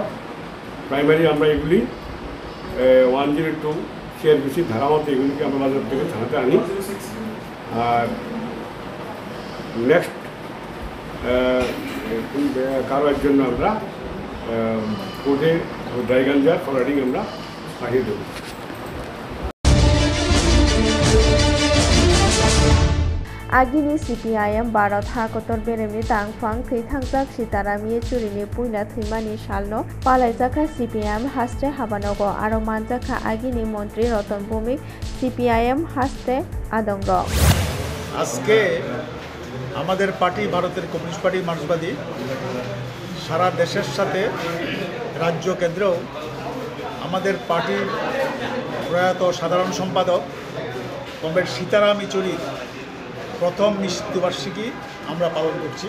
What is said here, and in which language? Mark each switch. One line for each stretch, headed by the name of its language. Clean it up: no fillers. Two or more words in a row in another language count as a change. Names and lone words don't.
Bangla: প্রাইমারি আমরা এগুলি 102 CRPC ধারা মতো এগুলিকে আমরা বাজার থেকে থানাতে আনি। আর নেক্সট কারোর জন্য আমরা কোর্টে ড্রাই গাঞ্জার ফরওয়ার্ডিং আমরা পাঠিয়ে দেব।
Kok Borok: Agini CPIM Bharat Hakotor Beremi Tangfang Thithangzak Sitaram Yechurini Puila Thimani Shalno Palaijaka CPIM Haste Habanogo Aro Manjaka Agini Montri Roton Bhumik CPIM Haste Adongro
Bangla: আজকে আমাদের পার্টি ভারতের কমিউনিস্ট পার্টি মার্ক্সবাদী সারা দেশের সাথে রাজ্য কেন্দ্রেও আমাদের পার্টির প্রয়াত সাধারণ সম্পাদক কমরেড সীতারাম ইয়েচুরির প্রথম মৃত্যুবার্ষিকী আমরা পালন করছি।